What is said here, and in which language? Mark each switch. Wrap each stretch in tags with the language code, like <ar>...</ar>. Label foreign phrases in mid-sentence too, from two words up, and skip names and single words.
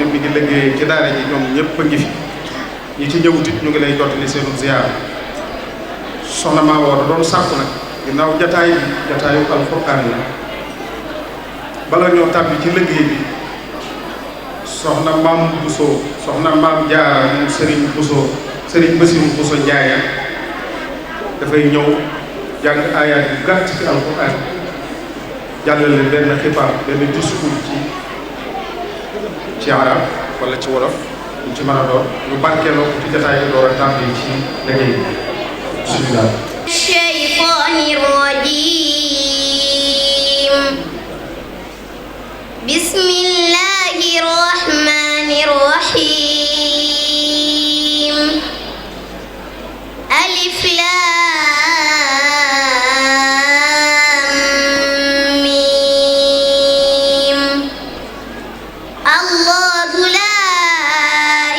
<wo>mi ngi liggéey ci daara ji ñoom ñëpp a ngi fi ñi ci ñëwutit ñu ngi lay jottali seenu ziyaar soxna Maam Awa doon sàkku nag ginnaaw jataay bi jataayu alxuraan la bala ñoo tàbbi ci liggéey bi soxna Maam Bousso soxna Maam Jaara moom Serigne Bousso Serigne Bassirou Bousso Ndiaye dafay ñëw jàng aayaat yu gàtt ci alxuraan jàllale benn xibaar benn discours ci arab wala ci wolof ñu ci mën a doon ñu barkeeloo ko ci jataay bi door a tàmbali ci liggéey bi bismillah</wo> <ar>الشيطان الرجيم بسم الله الرحمن الرحيم ألف لام ميم الله لا</ar>